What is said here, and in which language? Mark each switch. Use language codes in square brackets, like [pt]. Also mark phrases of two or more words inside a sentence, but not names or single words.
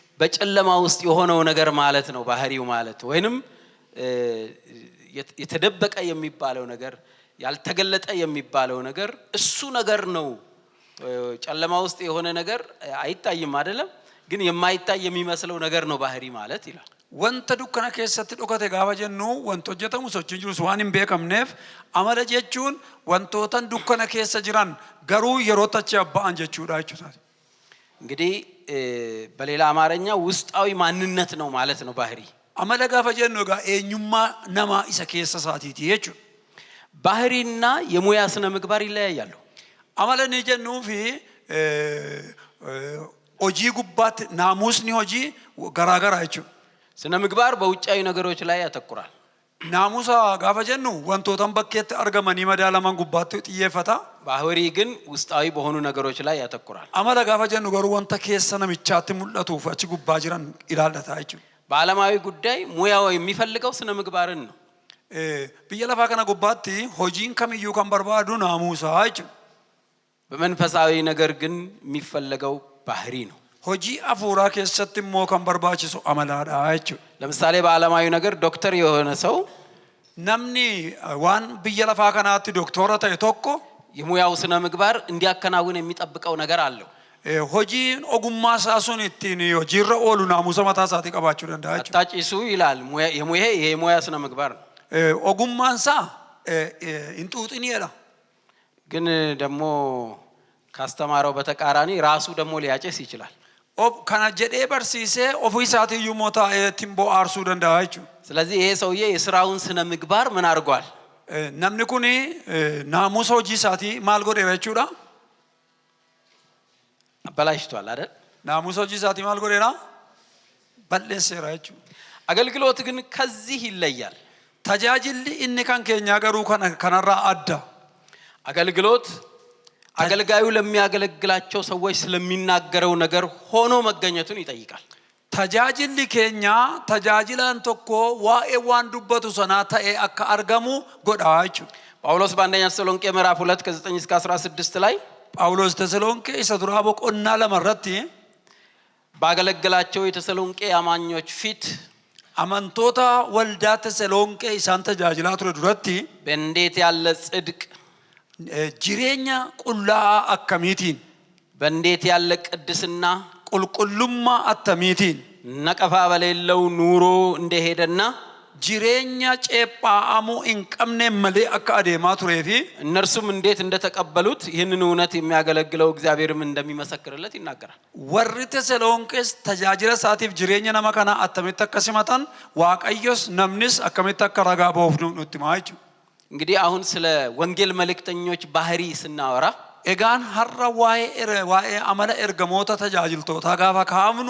[am] በጨለማ ውስጥ የሆነው ነገር ማለት ነው ባህሪው ማለት ወይንም የተደበቀ የሚባለው ነገር ያልተገለጠ የሚባለው ነገር እሱ ነገር ነው። ጨለማ ውስጥ የሆነ ነገር አይታይም አይደለም፣ ግን የማይታይ የሚመስለው ነገር ነው ባህሪ ማለት ይላል። [om] wanta dukkana keessatti dhokate gaafa jennu wanto hojjetamu sochii jirus waan hin beekamneef amala jechuun wantootan dukkana keessa jiran garuu yeroo tachi abba'an jechuudha jechuudha. [am] እንግዲህ በሌላ አማርኛ ውስጣዊ ማንነት ነው ማለት ነው ባህሪ። [om] amala gaafa jennu ጋ eenyummaa nama isa keessa saatiiti jechuudha. [am] ባህሪና የሙያ ስነ ምግባር ይለያያሉ። [om] amala ni jennuu fi hojii gubbaatti naamusni hojii garaagaraa jechuudha. [am] ስነ ምግባር በውጫዊ ነገሮች ላይ ያተኩራል። [om] naamusa gaafa jennu wantootan bakkeetti argamanii madaalaman gubbaatti xiyyeeffata. [am] ባህሪ ግን ውስጣዊ በሆኑ ነገሮች ላይ ያተኩራል። [om] amala gaafa jennu garuu wanta keessa namichaatti mul'atuuf achi gubbaa jiran ilaallata jechuudha. [am] በዓለማዊ ጉዳይ ሙያው የሚፈልገው ስነ ምግባርን ነው። [om] biyya lafaa kana gubbaatti hojiin kamiyyuu kan barbaadu naamusa jechuudha. [am] በመንፈሳዊ ነገር ግን የሚፈልገው ባህሪ ነው። [om] hojii afuuraa keessatti immoo kan barbaachisu amalaadha jechuudha. [am] ለምሳሌ በዓለማዊ ነገር ዶክተር የሆነ ሰው [om] namni waan biyya lafaa kanaatti doktora ta'e tokko [am] የሙያው ስነ ምግባር እንዲያከናውን የሚጠብቀው ነገር አለው። [om] hojiin ogummaa isaa sun ittiin hojiirra oolu naamusa mataa isaatii qabaachuu danda'a jechuudha. [am] አታጭሱ ይላል የሙያ ስነ ምግባር ነው። [om] ogummaan isaa hin xuuxiniidha. [am] ግን ደግሞ ካስተማረው በተቃራኒ ራሱ ደግሞ ሊያጨስ ይችላል። [om] kana jedhee barsiisee ofii isaatii iyyuu moo taa'ee timboo aarsuu danda'a jechuudha. [am] ስለዚህ ይሄ ሰውዬ የሥራውን ስነ ምግባር ምን አድርጓል? [om] namni kuni naamusa hojii isaatii maal godheera jechuudha? [am] አበላሽቷል አይደል? [om] naamusa hojii isaatii maal godheera? balleesseera jechuudha. [am] አገልግሎት ግን ከዚህ ይለያል። [om] tajaajilli inni kan keenyaa garuu kanarraa adda. [am] አገልግሎት አገልጋዩ ለሚያገለግላቸው ሰዎች ስለሚናገረው ነገር ሆኖ መገኘቱን ይጠይቃል። [om] tajaajilli keenya tajaajilaan tokko waa'ee waan dubbatu sanaa ta'ee akka argamu godha jechuudha. [am] ጳውሎስ በአንደኛ ተሰሎንቄ ምዕራፍ 2 ከ9 እስከ 16 ላይ [om] ጳውሎስ ተሰሎንቄ isa duraa boqonnaa lama irratti [am] ባገለገላቸው የተሰሎንቄ አማኞች ፊት [om] amantoota waldaa ተሰሎንቄ isaan tajaajilaa ture duratti [am] በእንዴት ያለ ጽድቅ [om] jireenya qullaa akkamiitiin [am] በእንዴት ያለ ቅድስና [om] qulqullummaa attamiitiin [am] ነቀፋ በሌለው ኑሮ እንደሄደና [om] jireenya ceephaa'amuu hin qabne malee akka adeemaa tureefi [am] እነርሱም እንዴት እንደተቀበሉት ይህንን እውነት የሚያገለግለው እግዚአብሔርም እንደሚመሰክርለት ይናገራል። [om] warri ተሰሎንቄስ tajaajila isaatiif jireenya nama kana attamitti akka simatan waaqayyos namnis akkamitti akka ragaa ba'uuf nutti himaa jechuudha. [am] እንግዲህ አሁን ስለ ወንጌል መልእክተኞች ባህሪ ስናወራ [om] egaan har'a waa'ee amala ergamoota tajaajiltoota gaafa kaafnu